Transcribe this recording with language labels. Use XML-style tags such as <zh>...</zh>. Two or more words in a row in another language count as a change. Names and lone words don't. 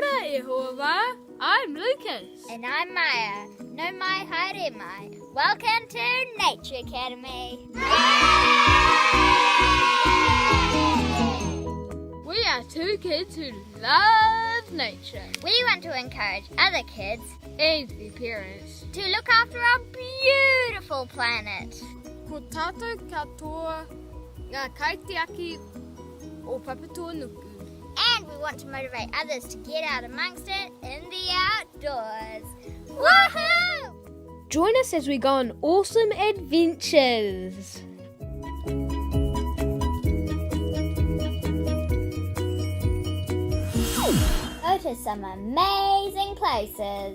<mi>Kia ora,</mi> <en>I'm Lucas. And I'm Maya.</en> <mi>No mai, haere mai.</mi> <en>Welcome to Nature Academy. We are two kids who love nature. We want to encourage other kids And their parents. to look after our beautiful planet.</en> <mi>Ko tātou katoa ngā kaitiaki o Papatua Nuku.</mi> <en>And we want to motivate others to get out amongst it in the outdoors. Woohoo! Join us as we go on awesome adventures. Go to some amazing places.</en>